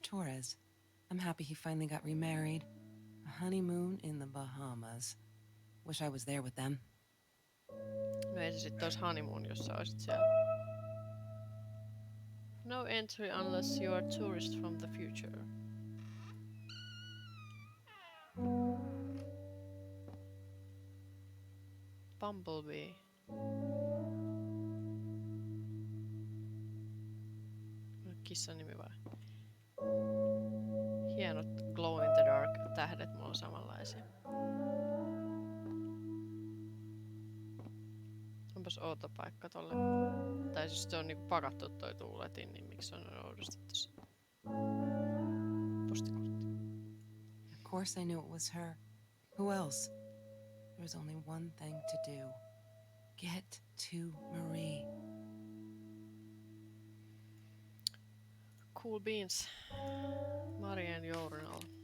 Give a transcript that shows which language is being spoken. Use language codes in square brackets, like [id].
[en] Torres, I'm happy he finally got remarried. A honeymoon in the Bahamas. Wish I was there with them. [fi] No ei se sit ois honeymoon, jos sä oisit siellä. [en] No entry unless you are tourist from the future. Bumblebee. [fi] Kissan nimi vai? Hienot [en] glow in the dark [fi] tähdet mulla on samanlaisia. Onpas outo paikka tolle. Tai siis se on niinku pakattu toi tuuletin, niin miksi on oudosti tossa? Postikortti. [en] Of course I knew it was her. Who else? There's only one thing to do. Get to Marie. Cool beans. Marianne Journal.